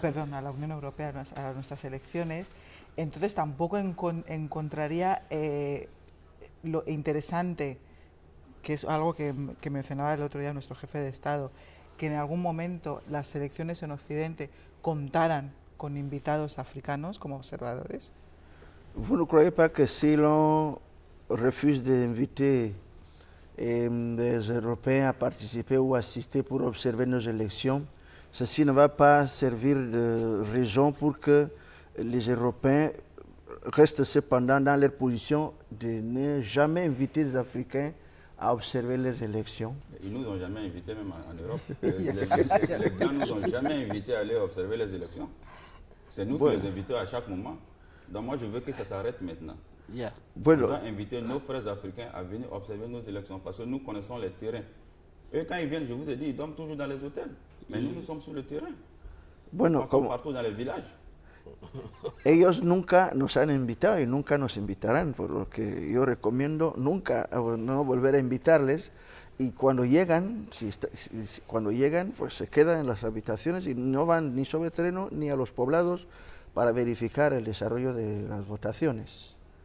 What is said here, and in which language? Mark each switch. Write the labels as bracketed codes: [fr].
[es] perdón, a la Unión Europea a nuestras elecciones, entonces tampoco encontraría lo interesante, que es algo que mencionaba el otro día nuestro jefe de Estado, que en algún momento las elecciones en Occidente contaran con invitados africanos como observadores. [fr] Vous ne croyez pas que si l'on refuse d'inviter des Européens à participer ou assister pour observer nos élections, ceci ne va pas servir de raison pour que les Européens restent cependant dans leur position de ne jamais inviter les Africains à observer les élections. Ils ne nous ont jamais invités, même en Europe. Les Blancs ne nous ont jamais invités à aller observer les élections. C'est nous qui les invitons à chaque moment. Donc moi, je veux que ça s'arrête maintenant. Yeah. On doit inviter nos frères africains à venir observer nos élections parce que nous connaissons les terrains. Eux, quand ils viennent, je vous ai dit, ils dorment toujours dans les hôtels. Mais nous sommes sur le terrain. [es] Bueno, [fr] partout dans les villages. [es] Ellos nunca nos han invitado y nunca nos invitarán, por lo que yo recomiendo nunca no volver a invitarles, y cuando llegan, cuando llegan, pues se quedan en las habitaciones y no van ni sobre terreno ni a los poblados para verificar el desarrollo de las votaciones.